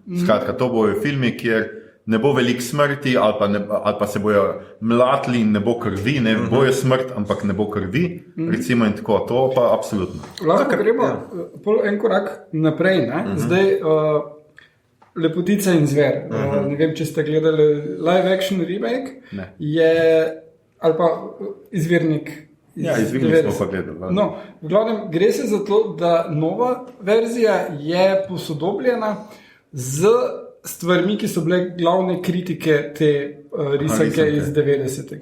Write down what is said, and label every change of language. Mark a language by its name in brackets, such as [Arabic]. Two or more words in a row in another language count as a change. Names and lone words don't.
[Slovenian] Skratka, to bojo filmi, kjer ne bo veliko smrti, ali pa se bojo mlatili in ne bo krvi, ne bojo smrt, ampak ne bo krvi, recimo in tako, to pa absolutno. Lahko gremo en korak naprej, zdaj Lepotica in zver, ne vem, če ste gledali [English] live action remake, [Slovenian] je, ali pa izvirnik izvinili smo pa gledali. No, v glavnem gre se za to, da nova verzija je posodobljena z stvarmi, ki so bile glavne kritike te risanke iz 90-ih.